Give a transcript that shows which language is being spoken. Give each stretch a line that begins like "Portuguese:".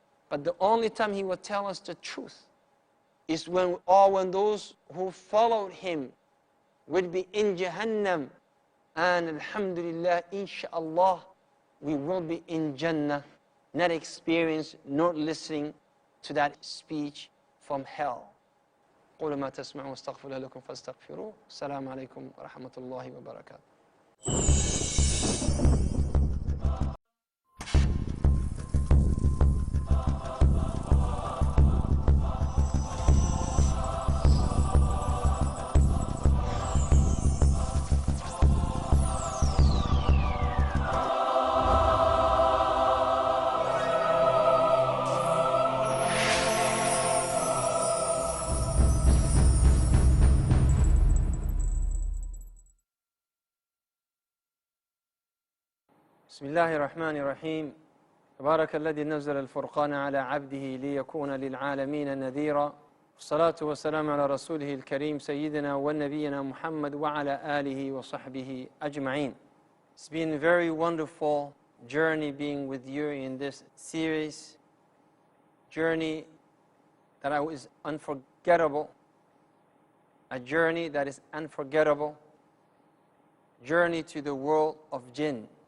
English: But the only time he will tell us the truth is when those who followed him would be in Jahannam. And alhamdulillah, inshaAllah, we will be in Jannah, not experience, not listening to that speech from hell.
Arabic: قولوا ما تسمعون واستغفر لكم فاستغفروه. السلام عليكم ورحمة الله وبركاته. بسم الله الرحمن الرحيم. تبارك الذي نزل الفرقان على عبده ليكون للعالمين نذيرا. والصلاة والسلام على رسوله الكريم سيدنا ونبينا محمد وعلى آله وصحبه أجمعين.
English: It's been a very wonderful journey being with you in this series. Journey that is unforgettable. A journey that is unforgettable. Journey to the world of Jinn.